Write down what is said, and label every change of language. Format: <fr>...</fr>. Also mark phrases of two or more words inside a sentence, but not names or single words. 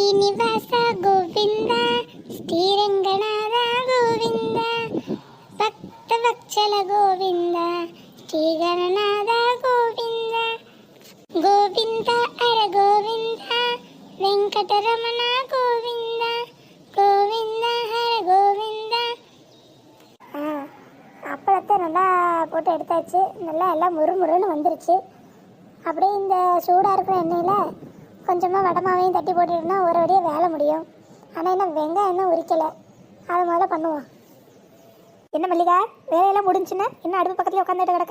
<kn>ಶ್ರೀನಿವಾಸ ಗೋವಿಂದ ಶ್ರೀರಂಗನಾಥ ಗೋವಿಂದ ಭಕ್ತವತ್ಸಲ ಗೋವಿಂದ ಶ್ರೀಗಣನಾಥ ಗೋವಿಂದ ಗೋವಿಂದ ಅರ ಗೋವಿಂದ ವೆಂಕಟರಮಣ ಗೋವಿಂದ ಗೋವಿಂದ ಹರ ಗೋವಿಂದ.</kn> <ta>அப்பளத்தை நல்லா போட்டு எடுத்தாச்சு. நல்லா எல்லாம் முறுமுறுன்னு வந்துருச்சு. அப்படியே இந்த சூடாக இருக்கிற எண்ணெயில் கொஞ்சமாக வடமாவையும் தட்டி போட்டுட்டோம்னா ஒரு வழியாக வேலை முடியும். ஆனால் என்ன வெங்காயம் இன்னும் உரிக்கலை, அதை முதல்ல பண்ணுவோம். என்ன மல்லிகா, வேலையெல்லாம் முடிஞ்சுன்னா இன்னும் அடுப்பு பக்கத்தில் உட்காந்துட்டு கிடக்க?</ta>